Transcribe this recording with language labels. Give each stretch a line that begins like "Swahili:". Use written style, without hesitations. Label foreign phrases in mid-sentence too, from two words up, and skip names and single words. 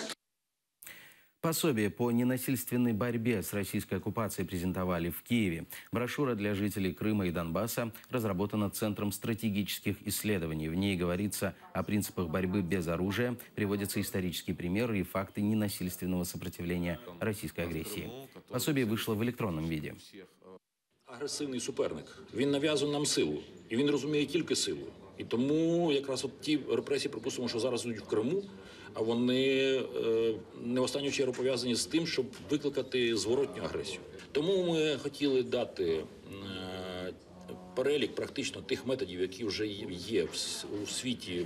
Russian: Пособие по ненасильственной борьбе с российской оккупацией презентовали в Киеве. Брошюра для жителей Крыма и Донбасса разработана Центром стратегических исследований. В ней говорится о принципах борьбы без оружия, приводятся исторические примеры и факты ненасильственного сопротивления российской агрессии. Пособие вышло в электронном виде.
Ukrainian: Агресивний суперник. Він нав'язує нам силу. І він розуміє тільки силу. І тому якраз от ті репресії, припустимо, що зараз йдуть в Криму, а вони не в останню чергу пов'язані з тим, щоб викликати зворотню агресію. Тому ми хотіли дати перелік практично тих методів, які вже є у світі.